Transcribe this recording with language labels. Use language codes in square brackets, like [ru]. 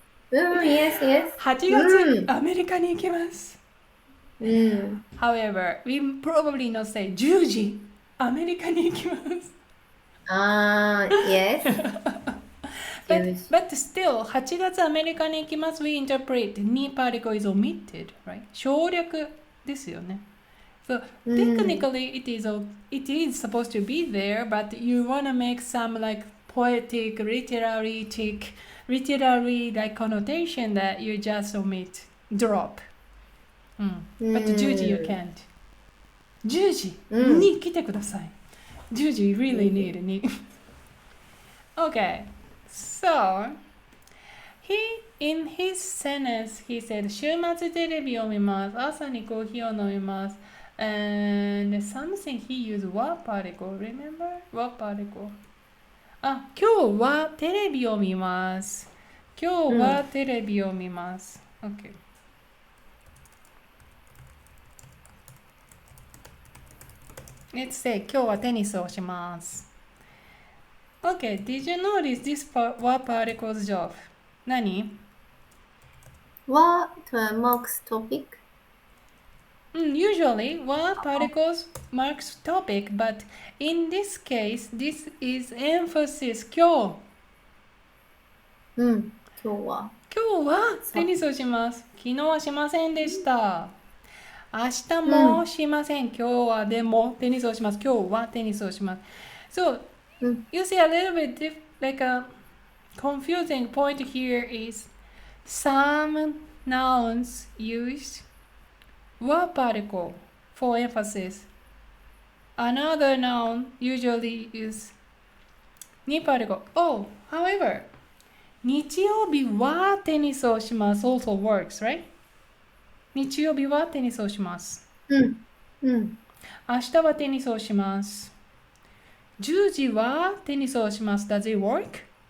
[en] Yes, yes. [ja] 8月、アメリカに行きます。 [en] However, we probably not say [ja] 10時、アメリカに行きます。 [en] yes. But still, [ja] 8月アメリカに行きます。 [en] We interpret に particle is omitted, right? [ja] 省略ですよね。 [en] So technically it is supposed to be there, but you want to make some like poetic, literary like connotation that you just omit, drop. [ja] But 10時 [en] you can't. [ja] 10時に来てください。 [en] 10時 you really need に。 Okay, so in his sentence he said [ja] 週末テレビを見ます。朝にコーヒーを飲みます。 [en] And something he used what particle? Remember? What particle? [ja] 今日はテレビを見ます。今日はテレビを見ます。 [en] Okay. Let's say [ja] 今日はテニスをします。 [en] Okay, did you notice this what particle's job? [ja] 何? [en] What marks topic? Usually, what particles marks topic, but in this case, this is emphasis 今日。 [ja] 今日はテニスをします。昨日はしませんでした。明日もしません。今日はでもテニスをします。今日はテニスをします。 [en] So, you see a little bit like a confusing point here is some nouns used what particle for emphasis. Another noun usually is ni particle. However, [ja] 日曜日はテニスをします [en] also works, right? [ja] 日曜日はテニスをします。明日はテニスをします。 10時はテニスをします。 [en] Does it work?